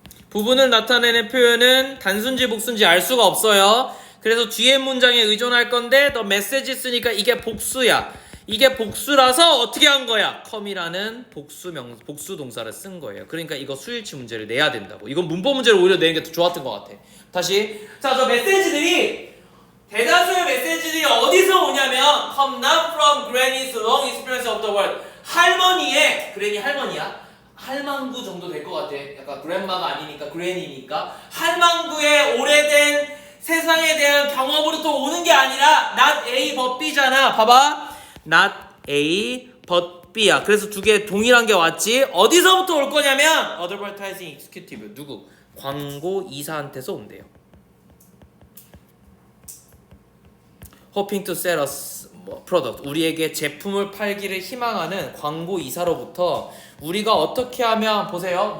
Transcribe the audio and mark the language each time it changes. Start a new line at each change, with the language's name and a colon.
Korean: 부분을 나타내는 표현은 단순지 복수인지 알 수가 없어요. 그래서 뒤에 문장에 의존할 건데 너 메시지 쓰니까 이게 복수야. 이게 복수라서 어떻게 한 거야? come이라는 복수 동사를 쓴 거예요. 그러니까 이거 수일치 문제를 내야 된다고. 이건 문법 문제를 오히려 내는 게 더 좋았던 것 같아. 다시. 자, 저 메시지들이, 대다수의 메시지들이 어디서 오냐면 come not from granny's long experience of the world. 할머니의, 그랜이 할머니야. 할망구 정도 될 것 같아. 약간 그랜마가 아니니까 그랜이니까. 할망구의 오래된 세상에 대한 경험으로부터 오는 게 아니라 not A but B 잖아. 봐봐. not A but B 야. 그래서 두 개 동일한 게 왔지. 어디서부터 올 거냐면 advertising executive. 누구? 광고 이사한테서 온대요.
English: hoping to sell us product.
Korean: 우리에게 제품을 팔기를 희망하는 광고 이사로부터 우리가 어떻게 하면, 보세요.